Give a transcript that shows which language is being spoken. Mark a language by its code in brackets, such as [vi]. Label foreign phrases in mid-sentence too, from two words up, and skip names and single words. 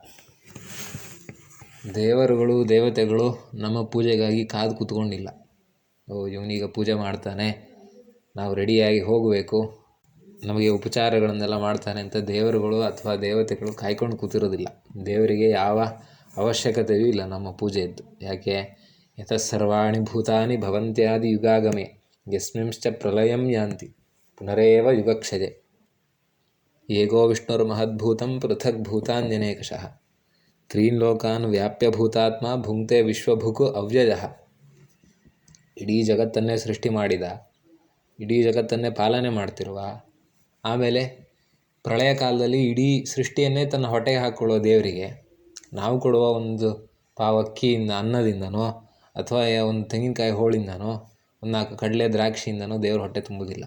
[kn] ದೇವರುಗಳು, ದೇವತೆಗಳು ನಮ್ಮ ಪೂಜೆಗಾಗಿ ಕಾದು ಕೂತ್ಕೊಂಡಿಲ್ಲ. ಇವನೀಗ ಪೂಜೆ ಮಾಡ್ತಾನೆ, ನಾವು ರೆಡಿಯಾಗಿ ಹೋಗಬೇಕು, ನಮಗೆ ಉಪಚಾರಗಳನ್ನೆಲ್ಲ ಮಾಡ್ತಾನೆ ಅಂತ ದೇವರುಗಳು ಅಥವಾ ದೇವತೆಗಳು ಕಾಯ್ಕೊಂಡು ಕೂತಿರೋದಿಲ್ಲ. ದೇವರಿಗೆ ಯಾವ ಅವಶ್ಯಕತೆಯೂ ಇಲ್ಲ ನಮ್ಮ ಪೂಜೆಯದ್ದು. ಯಾಕೆ? [sa] ಯತಃ ಸರ್ವಾಣಿ ಭೂತಾನಿ ಭವಂತ್ಯಾದಿ ಯುಗಾಗಮೆ ಯಸ್ಮಿಂಶ್ಚ ಪ್ರಲಯಂ ಯಾಂತಿ ಪುನರೇವ ಯುಗಕ್ಷಯೆ ಏಕೋ ವಿಷ್ಣುರ್ಮಹದ್ಭೂತಂ ಪೃಥಕ್ ಭೂತಾನ್ಯನೇಕಶಃ ತ್ರೀನ್ ಲೋಕಾನ್ ವ್ಯಾಪ್ಯ ಭೂತಾತ್ಮ ಭುಂಕ್ತೆ ವಿಶ್ವಭುಕ್ ಅವ್ಯಯಃ. [kn] ಇಡೀ ಜಗತ್ತನ್ನೇ ಸೃಷ್ಟಿ ಮಾಡಿದ, ಇಡೀ ಜಗತ್ತನ್ನೇ ಪಾಲನೆ ಮಾಡ್ತಿರುವ, ಆಮೇಲೆ ಪ್ರಳಯ ಕಾಲದಲ್ಲಿ ಇಡೀ ಸೃಷ್ಟಿಯನ್ನೇ ತನ್ನ ಹೊಟ್ಟೆಗೆ ಹಾಕ್ಕೊಳ್ಳೋ ದೇವರಿಗೆ ನಾವು ಕೊಡುವ ಒಂದು ಪಾವು ಅಕ್ಕಿಯಿಂದ, ಅನ್ನದಿಂದನೋ ಅಥವಾ ಒಂದು ತೆಂಗಿನಕಾಯಿ ಹೋಳಿಂದನೋ, ಒಂದು 4 ಕಡಲೆ ದ್ರಾಕ್ಷಿಯಿಂದನೋ ದೇವ್ರ ಹೊಟ್ಟೆ ತುಂಬುವುದಿಲ್ಲ.